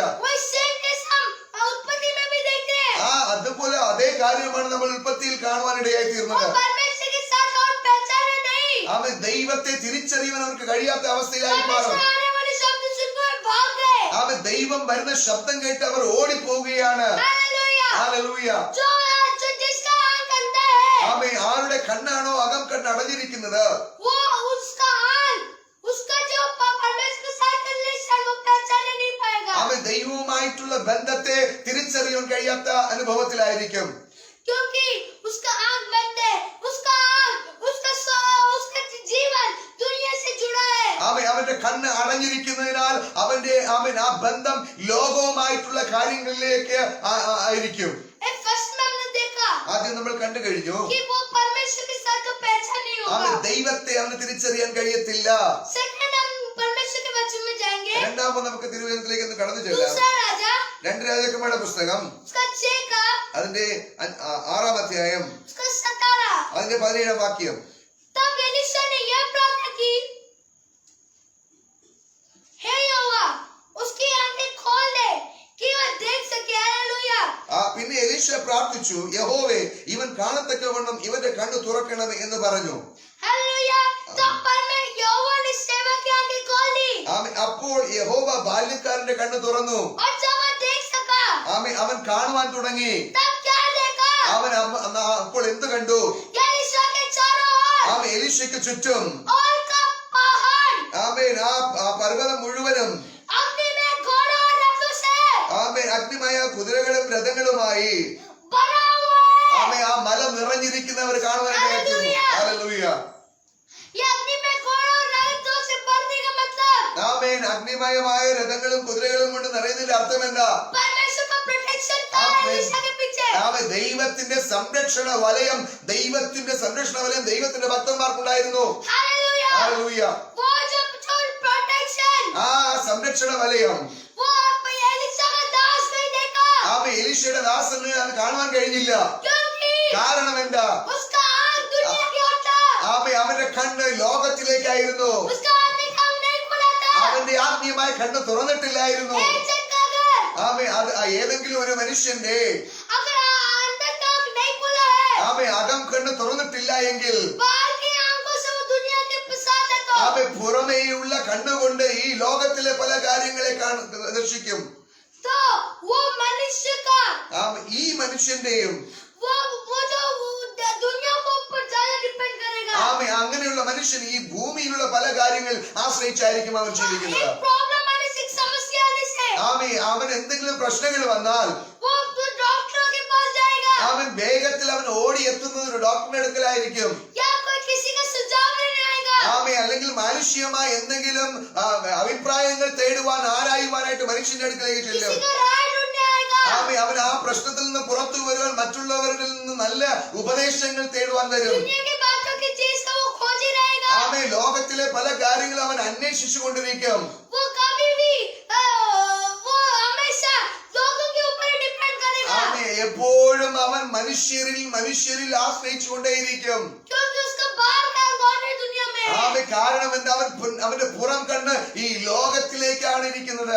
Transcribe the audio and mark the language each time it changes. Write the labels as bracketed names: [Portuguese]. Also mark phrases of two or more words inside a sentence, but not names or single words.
[Hindi] वो [English] same case [Hindi] हम उत्पत्ति में भी देखते हैं। [Malayalam] അതുപോലെ അതേ കാര്യമാണ് നമ്മൾ ഉൽപ്പത്തിയിൽ കാണുവാനിടയായി [Hindi] वो [Malayalam] തീർന്നത്. [Hindi] परमेश्वर के साथ और पहचाने नहीं। [Malayalam] അവൻ ദൈവത്തെ തിരിച്ചറിയുവാൻ അവർക്ക് കഴിയാത്ത അവസ്ഥയിലായി മാറും. [Hindi] परमेश्वर आने वाले शब्द सुनकर भाग गए। [Malayalam] ദൈവം വരുന്ന ശബ്ദം കേട്ട് അവർ ഓടിപ്പോവുകയാണ്. [Hindi] हालेलुया। [Malayalam] ഹല്ലേലൂയ. [Hindi] जो जिसका आंख अंधा है, [Malayalam] ആരുടെ കണ്ണാണോ അകം കണ്ണ് അടഞ്ഞിരിക്കുന്നത് [Hindi] वो उसका आंख उसका जो परमेश्वर के साथ का रिलेशन वो पहचाने नहीं पाएगा। [Malayalam] ദൈവവുമായിട്ടുള്ള ബന്ധത്തെ തിരിച്ചറിയാൻ കഴിയാത്ത അനുഭവത്തിലായിരിക്കും. [Hindi] क्योंकि उसका आंख बंद है, उसका जीवन दुनिया से जुड़ा है। [Malayalam] അവന്റെ കണ്ണ് അടഞ്ഞിരിക്കുന്നതിനാൽ അവന്റെ ആ ബന്ധം ലോകവുമായിട്ടുള്ള കാര്യങ്ങളിലേക്ക് ആയിരിക്കും. [Hindi] फर्स्ट में हमने देखा [Malayalam] ആദ്യം നമ്മൾ കണ്ടു കഴിഞ്ഞു [Hindi] कि वो परमेश्वर के साथ का पहचान नहीं होगा। [Malayalam] ദൈവത്തെ അവന് തിരിച്ചറിയാൻ കഴിയത്തില്ല. [Hindi] सेकंड हम परमेश्वर के वचन में जाएंगे। [Malayalam] രണ്ടാമത് നമുക്ക് തിരുവചനത്തിലേക്ക് ഒന്ന് കടന്നു ചെല്ലാം. [Hindi] दूसरा राजा [Malayalam] 2 രാജാക്കന്മാരുടെ പുസ്തകം [Hindi] उसका 6 का [Malayalam] അതിന്റെ 6-ാം അധ്യായം [Hindi] उसका 17 [Malayalam] അതിന്റെ 17-ാം വാക്യം. [Hindi] तब एलीशा ने यह प्रार्थना की, हे यहोवा उसकी आंखें खोल दे कि वह देख सके। हालेलुया। [Malayalam] പിന്നെ എലീശ പ്രാർത്ഥിച്ചു, യഹോവേ ഇവൻ കാണത്തക്കവണ്ണം ഇവന്റെ കണ്ണ് തുറക്കണമേ എന്ന് പറഞ്ഞു. [Hindi] हालेलुया। तब यहोवा ने सेवक की आंखें खोल दी [Malayalam] അപ്പോൾ യഹോവ ബാല്യക്കാരന്റെ കണ്ണ് തുറന്നു. [Hindi] और जब वह देख सका [Malayalam] ആമേൻ അവൻ കാണുവാൻ തുടങ്ങി. [Hindi] तब क्या देखा? [Malayalam] അവൻ അപ്പോൾ എന്ത് കണ്ടു? [Hindi] एलीशा के चारों ओर [Malayalam] ആമേൻ എലീശയ്ക്ക് ചുറ്റും [Hindi] और का पहाड़ [Malayalam] ആമേൻ ആ പർവ്വതം മുഴുവനും [Hindi] अग्नि में घोड़ों और रथों से [Malayalam] ആമേൻ അഗ്നിമയ കുതിരകളും രഥങ്ങളുമായി [Hindi] भरा हुआ है। [Malayalam] ആമേൻ ആ മല നിറഞ്ഞിരിക്കുന്നവർ കാണുവാനായിട്ട്. ഹല്ലേലൂയ. [Hindi] ये अग्नि में घोड़ों और रथों से भरने का मतलब [Malayalam] ആമേൻ അഗ്നിമയമായ രഥങ്ങളും കുതിരകളും കൊണ്ട് നിറയുന്നതിന്റെ അർത്ഥം എന്താ? [Hindi] परमेश्वर का प्रोटेक्शन था एलीशा के पीछे। [Malayalam] ആമേൻ ദൈവത്തിന്റെ സംരക്ഷണ വലയം, ദൈവത്തിന്റെ സംരക്ഷണ വലയം ദൈവത്തിന്റെ ഭക്തന്മാർക്കുണ്ടായിരുന്നു. [Hindi] हालेलुया। [Malayalam] ഹല്ലേലൂയ. [Hindi] वो जो प्रोटेक्शन [Malayalam] ആ സംരക്ഷണ വലയം [Hindi] वो एलीशा का दास नहीं देखा, [Malayalam] ആമേൻ എലീശയുടെ ദാസന് അത് കാണുവാൻ കഴിഞ്ഞില്ല. [Hindi] क्योंकि [Malayalam] കാരണം എന്താ? [Hindi] उसका आँख दुनिया की ओर था, [Malayalam] ആമേൻ അവന്റെ കണ്ണ് ലോകത്തിലേക്കായിരുന്നു. [Hindi] उसका आत्मिक आँख नहीं खुला था। [Malayalam] അവന്റെ ആത്മീയമായ കണ്ണ് തുറന്നിട്ടില്ലായിരുന്നു. [Hindi] एक जन का अगर [Malayalam] ആമേൻ അത് ഏതെങ്കിലും ഒരു മനുഷ്യന്റെ [Hindi] अगर अंदर का आँख नहीं खुला है, [Malayalam] ആമേൻ അകം കണ്ണ് തുറന്നിട്ടില്ല എങ്കിൽ [Hindi] बाहर की आंखों से वो दुनिया के साथ है, [Malayalam] ആമേൻ പുറമേയുള്ള കണ്ണുകൊണ്ട് ഈ ലോകത്തിലെ പല കാര്യങ്ങളെ ദർശിക്കും. [Hindi] तो वो मनुष्य का [Malayalam] ആമേൻ ഈ മനുഷ്യന്റെയും [Hindi] वो जो दुनिया को ऊपर ज्यादा डिपेंड करेगा। [Malayalam] ആമേൻ അങ്ങനെയുള്ള മനുഷ്യൻ ഈ ഭൂമിയിലുള്ള പല കാര്യങ്ങൾ ആശ്രയിച്ചായിരിക്കും അവൻ ജീവിക്കുന്നത്. [Hindi] एक प्रॉब्लम आने से, एक समस्या आने से [Malayalam] ആമേൻ അവൻ എന്തെങ്കിലും പ്രശ്നങ്ങൾ വന്നാൽ [Hindi] वो डॉक्टर के पास जाएगा, [Malayalam] അവൻ വേഗത്തിൽ അവൻ ഓടി എത്തുന്നത് ഒരു ഡോക്ടറുടെ അടുക്കലായിരിക്കും. [Hindi] या कोई किसी का सुझाव लेने आएगा, [Malayalam] ആമേൻ അല്ലെങ്കിൽ മാനുഷികമായ എന്തെങ്കിലും അഭിപ്രായങ്ങൾ തേടുവാൻ ആരായുവാനായിട്ട് മനുഷ്യന്റെ അടുക്കലേക്ക് ചെല്ലും. [Hindi] किसी का राय ढूंढने आएगा। [Malayalam] ആമേൻ അവൻ ആ പ്രശ്നത്തിൽ നിന്ന് പുറത്തു വരുവാൻ മറ്റുള്ളവരിൽ നിന്ന് നല്ല ഉപദേശങ്ങൾ തേടുവാൻ വരും. [Hindi] दुनिया की बातों की चीज का वो खोज ही रहेगा। [Malayalam] ആമേൻ ലോകത്തിലെ പല കാര്യങ്ങളും അവൻ അന്വേഷിച്ചു കൊണ്ടിരിക്കും. [Hindi] वो कभी भी वो हमेशा लोगों के ऊपर डिपेंड करेगा, [Malayalam] ആമേൻ എപ്പോഴും അവൻ മനുഷ്യരിൽ ആശ്രയിച്ചു കൊണ്ടേയിരിക്കും. [Hindi] क्योंकि उसका बाहर का कौन है दुनिया में। [Malayalam] ആമേൻ കാരണം എന്താ? അവന്റെ പുറം കണ്ണ് ഈ ലോകത്തിലേക്കാണ് ഇരിക്കുന്നത്.